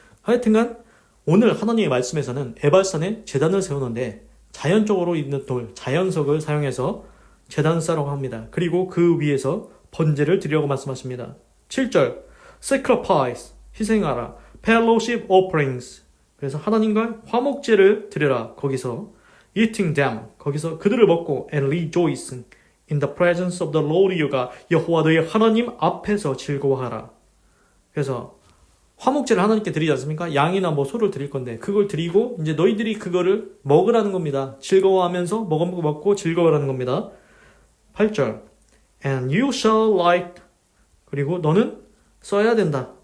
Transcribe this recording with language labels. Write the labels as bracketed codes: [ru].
[ko] 하여튼간 오늘 하나님의 말씀에서는 에발산에 제단을 세우는데 자연적으로 있는 돌, 자연석을 사용해서 제단을 쌓으라고 합니다. 그리고 그 위에서 번제를 드리라고 말씀하십니다. 7절 Sacrifice, 희생하라. [en] Fellowship offerings, [ko] 그래서 하나님과 화목제를 드려라. 거기서 [en] Eating them, [ko] 거기서 그들을 먹고 [en] And rejoice in the presence of the Lord your God, [ko] 여호와 너의 하나님 앞에서 즐거워하라. 그래서 화목제를 하나님께 드리지 않습니까? 양이나 뭐 소를 드릴 건데 그걸 드리고 이제 너희들이 그거를 먹으라는 겁니다. 즐거워하면서 먹고 즐거워하는 겁니다. 8절 [en] And you shall write, [ko] 그리고 너는 써야 된다.